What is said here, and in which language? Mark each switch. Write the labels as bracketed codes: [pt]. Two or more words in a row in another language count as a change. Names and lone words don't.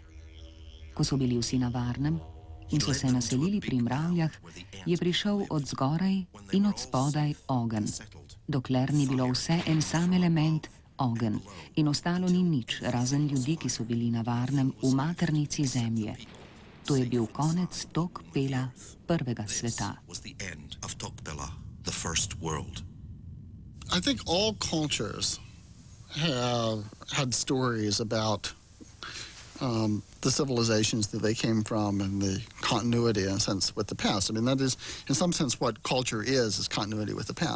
[sl] Ko so bili vsi na varnem in so se naselili pri mravljah, je prišel od zgoraj in od spodaj ogenj, dokler ni bilo vse en sam element, ogenj, in ostalo ni nič, razen ljudi, ki so bili na varnem v maternici zemlje. To je bil konec tok Pela prvega sveta. [en] I think all cultures have had stories about the civilizations that they came from and the continuity, in a sense, with the past. I mean, that is, in some sense, what culture is continuity with the past.